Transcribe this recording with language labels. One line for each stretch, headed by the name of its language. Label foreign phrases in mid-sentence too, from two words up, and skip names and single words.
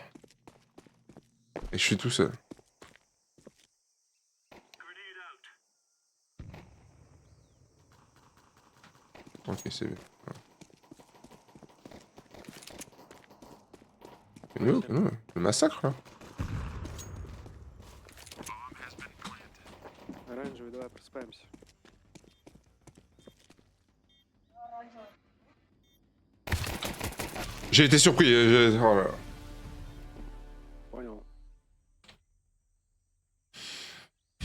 French: Et je suis tout seul. Ok, c'est bien. Non, le massacre là.
Russian: Оранжевый, давай просыпаемся.
French: J'ai été surpris. Oh là là.
Russian: Понял.